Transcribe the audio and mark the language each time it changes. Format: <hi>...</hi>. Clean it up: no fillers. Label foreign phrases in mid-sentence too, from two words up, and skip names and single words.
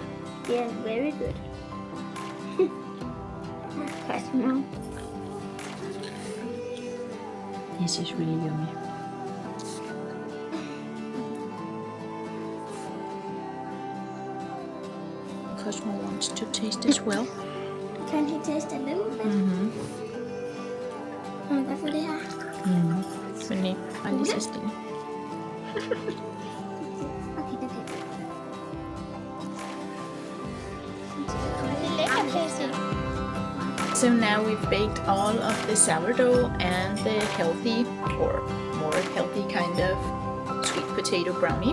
<en>Yeah, very good. I smell. This is really yummy. Cosmo wants to taste as well. Can he taste a little bit? Mm-hmm.</en> <da>Hvorfor det her? Men nej, bare lige så stille. Okay.</da> <en>So now we've baked all of the sourdough and the healthy, or more healthy kind of sweet potato brownie.</en>